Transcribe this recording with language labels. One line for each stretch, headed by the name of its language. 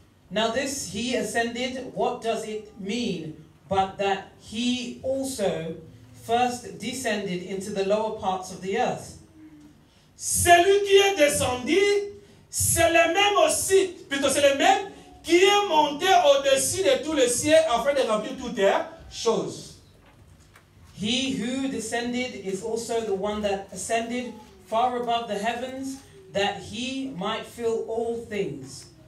English: Now this, he ascended, what does it mean? But that he also first descended into the lower parts of the earth.
French: Celui qui est descendu, c'est le même aussi, plutôt c'est le même qui est monté au-dessus de tous les cieux afin de remplir toutes choses.
English: He who descended is also the one that ascended far above the heavens, that he might fill all things.